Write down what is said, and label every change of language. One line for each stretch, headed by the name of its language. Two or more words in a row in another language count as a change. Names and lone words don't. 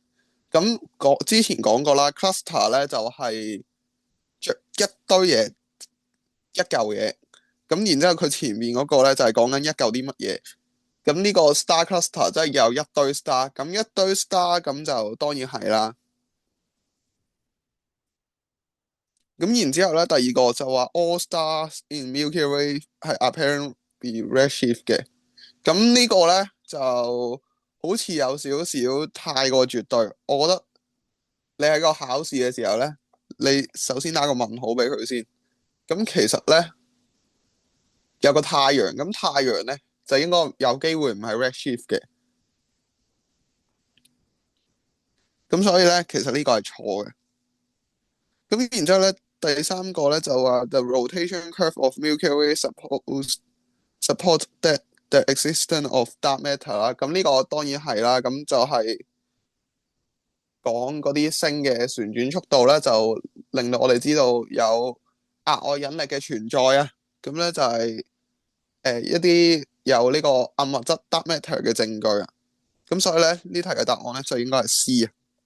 Cantonese: 咁之前講過啦，cluster 咧就係着一堆嘢，一嚿嘢。咁然之後佢前面嗰個咧就係講緊一嚿啲乜嘢。咁呢個
English: star cluster
Cantonese: 即係有一堆 star，咁一堆 star 咁就當然係啦。咁然之後咧，第二個就話
English: all stars in Milky Way
Cantonese: 係
English: apparently redshift
Cantonese: 嘅。咁呢個咧就好似有少少太過絕對。我覺得你喺個考試嘅時候咧，你首先打個問號俾佢先。咁其實咧有個太陽，咁太陽咧就應該有機會唔係 redshift 嘅。咁所以咧，其實呢個係錯嘅。咁然之後咧，第三個咧就話
English: the rotation curve of Milky Way support that the existence of dark matter
Cantonese: 啦。咁呢個當然係啦。咁就係講嗰啲星嘅旋轉速度咧，就令到我哋知道有額外引力嘅存在啊。咁咧就係一啲有呢個暗物質
English: dark matter
Cantonese: 嘅證據啊。咁所以咧呢題嘅答案咧就應該係 C 啊。